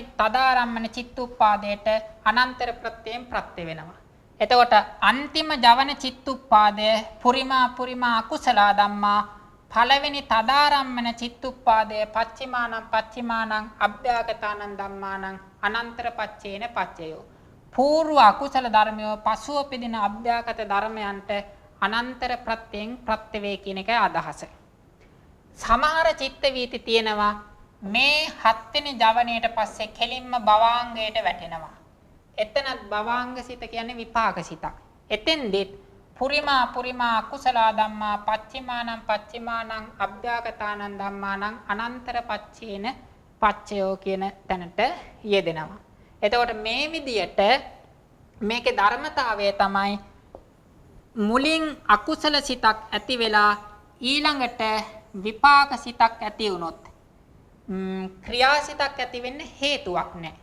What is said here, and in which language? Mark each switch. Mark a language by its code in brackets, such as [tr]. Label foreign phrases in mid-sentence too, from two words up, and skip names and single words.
[si] තදාරම්මන චිත්තුප්පාදයට අනන්තර ප්‍රත්‍යයෙන් ප්‍රත්‍ය වෙනවා එතකොට අන්තිම ජවන චිත්තුප්පාදය [pi] පුරිමා අකුසල ධම්මා [si] පළවෙනි තදාරම්මන චිත්තුප්පාදය [pi] පච්චිමානං අභ්‍යාගතානං ධම්මානං අනන්තර පච්චේන පච්චයෝ [si] పూర్ව අකුසල ධර්මයෝ පසුව උපදින අභ්‍යාගත ධර්මයන්ට අනන්තර ප්‍රත්‍යයෙන් ප්‍රත්‍ය වේ කියන එකයි අදහස. සමහර චිත්ත වීති තියෙනවා මේ හත්වෙනි ජවනයේට පස්සේ කෙලින්ම භවාංගයට වැටෙනවා. එතනත් භවාංග සිත කියන්නේ විපාක සිතක්. එතෙන්දෙත් [pi] පුරිමා අකුසල ධම්මා පච්චිමානං අභ්‍යාගතානං ධම්මානං අනන්තර පච්චේන පච්චයෝ [si] කියන තැනට යෙදෙනවා. එතකොට මේ විදියට මේකේ ධර්මතාවය තමයි මුලින් අකුසල සිතක් ඇති වෙලා ඊළඟට විපාක සිතක් ඇති වුණොත් ක්‍රියාසිතක් ඇති වෙන්න හේතුවක් නැහැ.